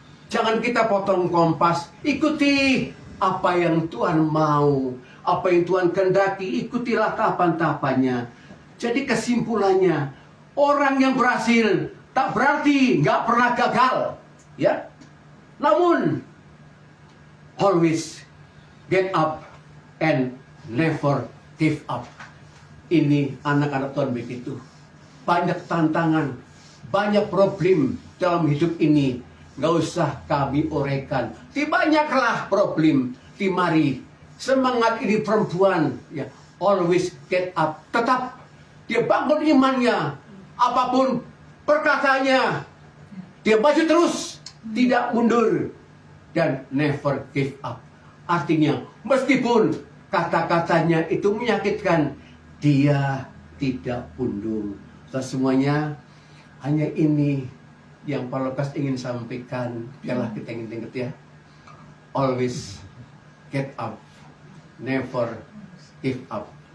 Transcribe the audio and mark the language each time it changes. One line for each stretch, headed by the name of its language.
Indonesian: Jangan kita potong kompas, ikuti apa yang Tuhan mau, apa yang Tuhan kehendaki, ikutilah tahapan-tahapannya. Jadi kesimpulannya, orang yang berhasil tak berarti nggak pernah gagal, ya.
English: Namun, always get up and never give up.
Indonesian: Ini anak-anak Tuhan begitu. Banyak tantangan, banyak problem dalam hidup ini. Nggak usah kami uraikan. Banyaklah problem. Mari semangat ini perempuan, ya.
English: Always get up.
Indonesian: Tetap dia bangun imannya. Apapun perkataannya, dia maju terus, tidak mundur, dan
English: never give up.
Indonesian: Artinya, meskipun kata-katanya itu menyakitkan, dia tidak pundung. Semuanya hanya ini yang Pak Lukas ingin sampaikan. Biarlah kita ingat ya.
English: Always get up, never give up.